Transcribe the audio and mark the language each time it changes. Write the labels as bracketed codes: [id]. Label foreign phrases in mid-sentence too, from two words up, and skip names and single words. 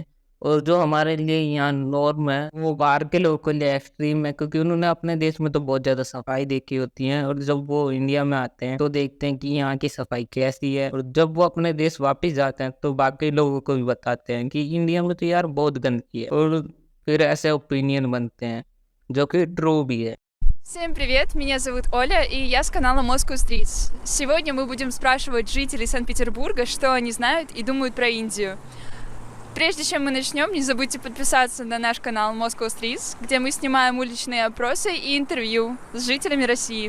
[hi] और जो हमारे लिए यहाँ नॉर्म है वो बाहर के लोगों के लिए एक्सट्रीम है, क्योंकि उन्होंने अपने देश में तो बहुत ज़्यादा सफाई देखी होती है, और जब वो इंडिया में आते हैं तो देखते हैं कि यहाँ की सफाई कैसी है, और जब वो अपने देश वापस जाते हैं तो बाकी लोगों को भी बताते हैं कि इंडिया में तो यार बहुत गंदगी है, और फिर ऐसे ओपिनियन बनते हैं जो कि ट्रू भी है। [ru] Всем привет, меня зовут Оля, и я с канала Moscow Streets. Сегодня мы будем спрашивать жителей Санкт-Петербурга, что они знают и думают про Индию. Прежде чем мы начнем, не забудьте подписаться на наш канал Moscow Streets, где мы снимаем уличные опросы и интервью с жителями России.